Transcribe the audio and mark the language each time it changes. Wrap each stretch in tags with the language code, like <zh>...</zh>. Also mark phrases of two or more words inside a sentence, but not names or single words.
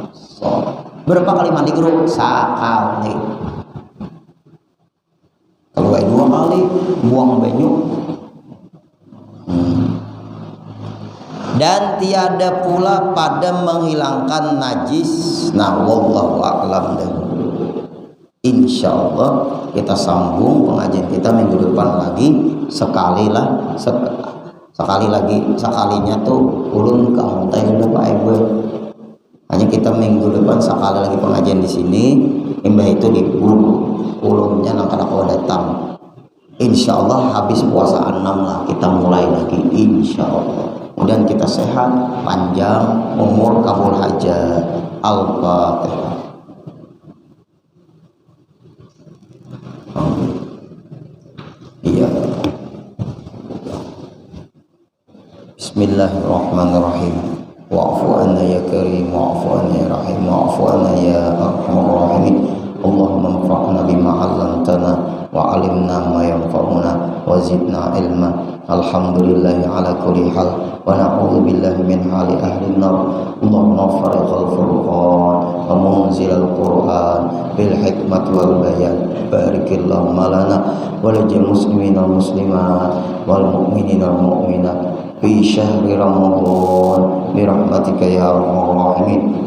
<bjn>Berapa kali mandi guru? Sekali. Kalau 2 kali buang banyu. Dan tiada pula pada menghilangkan najis. Nah,</bjn> <ar>والله أعلم.</ar> <bjn>Insyaallah kita sambung pengajian kita minggu depan lagi. Sekalinya tuh ulun ke Mutai udah Pak Ibu. Hanya kita minggu depan sekali lagi pengajian di sini. Imbah itu di ulunnya nang kada datang. Insyaallah habis puasa 6 lah kita mulai lagi insyaallah. Kemudian kita sehat, panjang, umur, kabul hajat. Al-Fatihah. Iya.</bjn> <ar>Bismillahirrahmanirrahim. واعف عنا يا كريم، واعف عنا يا رحيم، واعف عنا يا أرحم الراحمين. اللهم انفعنا بما علمتنا وعلمنا ما ينفعنا وزدنا علما. الحمد لله على كل حال ونعوذ بالله من حال أهل النار. اللهم فارق الفرقان ومنزل القرآن بالحكمة والبيان. بارك اللهم لنا وللمسلمين والمسلمات والمؤمنين والمؤمنات في شهر رمضان برحمتك يا أرحم الراحمين.</ar>